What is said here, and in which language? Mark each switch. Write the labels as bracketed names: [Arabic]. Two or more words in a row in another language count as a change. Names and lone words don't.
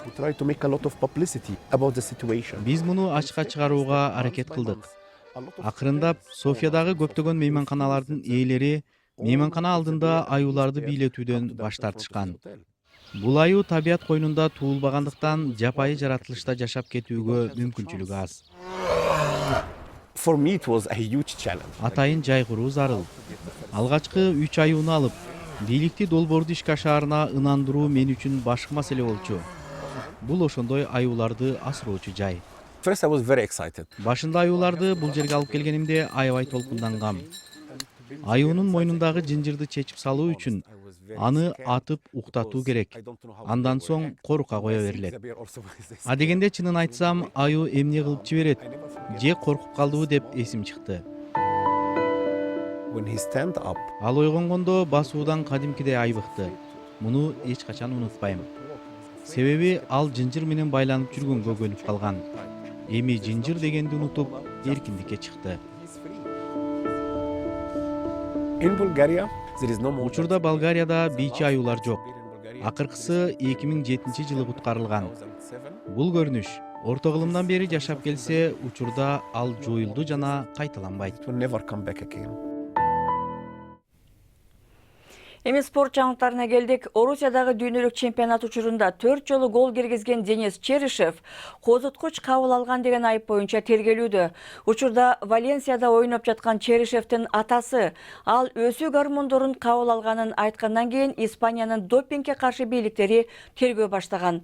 [Kyrgyz] Биз муну ачыкка чыгарууга аракет кылдык. Акырындап Софиядагы көптөгөн мейманканалардын ээлери мейманкана алдында аюуларды бийлетүүдөн баш тартышкан. Бул аюу табият койнунда туулбагандыктан жапайы жаратылышта жашап кетүүгө мүмкүнчүлүгү аз. [English] For me it was a huge challenge. [Kyrgyz] Атайын жай куруу зарыл. Алгачкы 3 аюуну алып, бийликти долбоорду ишке ашаарына ынандыруу мен үчүн башкы маселе болчу. Бул ошондой аюуларды асыроочу жай. [English] First I was very excited. [Kyrgyz] Башында аюуларды бул жерге алып келгенимде аябай толкундангам. Аюунун мойнундагы жынжырды чечип салуу үчүн аны атып уктатуу керек. Андан соң корукка кое берилет. А дегенде чынын айтсам, аюу эмне кылып жиберет же коркуп калдыбы деп эсим чыкты. [English] When he stand up, [Kyrgyz] Ал ойгонгондо басуудан кадимкидей айбыкты. Муну эч качан унутпайм. Себеби ал жынжыр менен байланып жүргөнгө көнүп калган. Эми жынжыр дегенди унутуп, эркиндикке чыкты. [English] in Bulgaria there is no more. [Kyrgyz] Учурда Болгарияда бийчи аюулар жок. Акыркысы 2007 жылы куткарылган. Бул көрүнүш орто кылымдан бери жашап келсе, учурда ал жоюлду жана кайталанбайт. [English] It will never come back again. [Kyrgyz] Эми спорт жаңылыктарына келдик. Орусиядагы дүйнөлүк чемпионат учурунда 4 жолу гол киргизген Денис Черышев козуткуч кабыл алган деген айып боюнча тергелүүдө. Учурда Валенсияда ойноп жаткан Черышевдин атасы ал өсүү гормондорун кабыл алганын айткандан кийин Испаниянын допингге каршы бийликтери тергөө баштаган.